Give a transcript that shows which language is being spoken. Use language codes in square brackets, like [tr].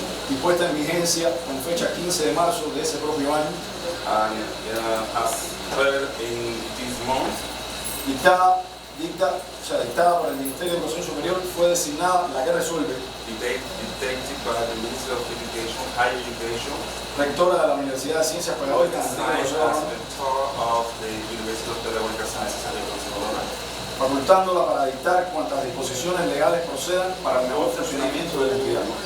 [es] y puesta en vigencia con fecha 15 de marzo de ese propio año, [en] and as per in this month, [es] dictada por el Ministerio de Educación Superior, fue designada la que resuelve [en] dictated by the Ministry of Education, Higher Education, [es] rectora de la Universidad de Ciencias Pedagógicas [en] assigned as rector of the University of Pedagogical Sciences Enrique José Barona, [es] facultándola para dictar cuantas disposiciones legales procedan para el mejor funcionamiento de la entidad.